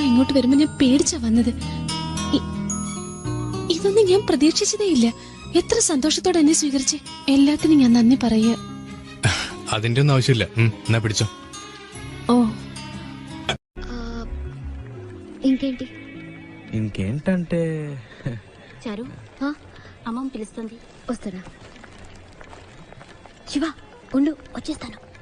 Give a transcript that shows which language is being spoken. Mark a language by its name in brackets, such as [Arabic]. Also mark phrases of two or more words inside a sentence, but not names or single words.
[Malayalam] ഇങ്ങോട്ട് വരുമ്പോ ഞാൻ പേടിച്ചാ വന്നത്. ഇതൊന്നും ഞാൻ പ്രതീക്ഷിച്ചതേ ഇല്ല. എത്ര സന്തോഷത്തോടെ എന്നെ സ്വീകരിച്ച്. എല്ലാത്തിനും ഞാൻ നന്ദി പറയുക. അതിന്റെ ഒന്നും ആവശ്യമില്ല. എന്നാ പിടിച്ചോ. [Telugu] ఓ ఇంకేంటి ఇంకేంటంటే చారు అమ్మమ్మ పిలుస్తుంది, వస్తానా? శివ ఉండు, వచ్చేస్తాను.